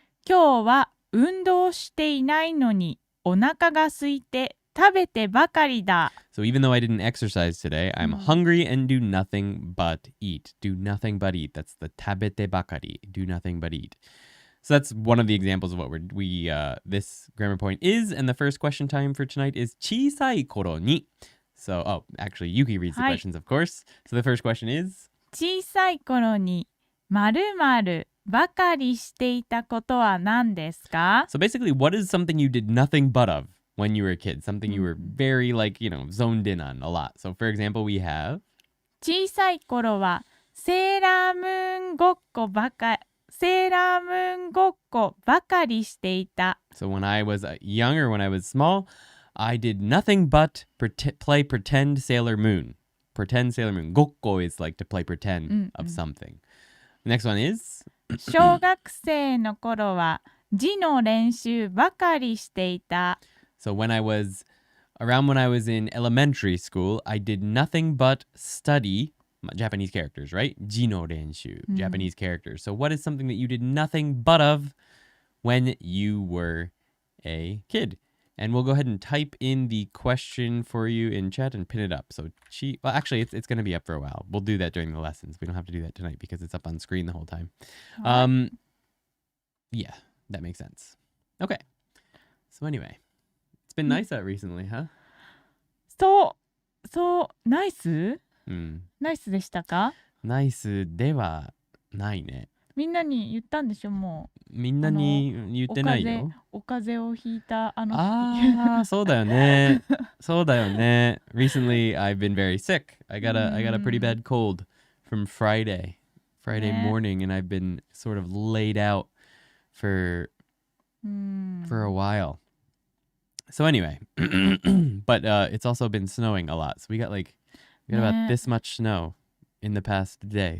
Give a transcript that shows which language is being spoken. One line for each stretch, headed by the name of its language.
Japanese: 今日は運動していないのにお腹が空いて食べてばかりだ。
English: So even though I didn't exercise today, I'm hungry and do nothing but eat. Do nothing but eat. That's the
Japanese: tabete bakari.
English: Do nothing but eat. So that's one of the examples of what this grammar point is. And the first question time for tonight is
Japanese: 小さい頃に.
English: So, actually, Yuki reads the questions, of course. So the first question is
Japanese: 小さい頃に〇〇ばかりしていたことは何ですか?
English: So basically, what is something you did nothing but of when you were a kid? Something you were very, zoned in on a lot. So, for example, we have
Japanese: 小さい頃はセーラームーンごっこばかりしていた。
English: So when I was young or when I was small, I did nothing but play pretend Sailor Moon. Pretend Sailor Moon. Gokko is like to play pretend of something. The next one is
Japanese: 小学生の頃は字の練習ばかりしていた。
English: So when I was in elementary school, I did nothing but study Japanese characters, right?
Japanese: Ji no renshu,
English: Japanese characters. So what is something that you did nothing but of when you were a kid? And we'll go ahead and type in the question for you in chat and pin it up. So, well, actually, it's going to be up for a while. We'll do that during the lessons. We don't have to do that tonight because it's up on screen the whole time. Yeah, that makes sense. Okay. So anyway, it's been nice out recently, huh?
Japanese: ナイスナイスでしたか？ナイスではないね。みんなに言ったんでしょ、もう。みんなに言ってないよ。お風邪をひいたそうだよね。そうだよね。
English: Recently, I've been very sick. I got a pretty bad cold from Friday morning, and I've been sort of laid out for a while. So anyway, but it's also been snowing a lot. So we got about this much snow in the past day.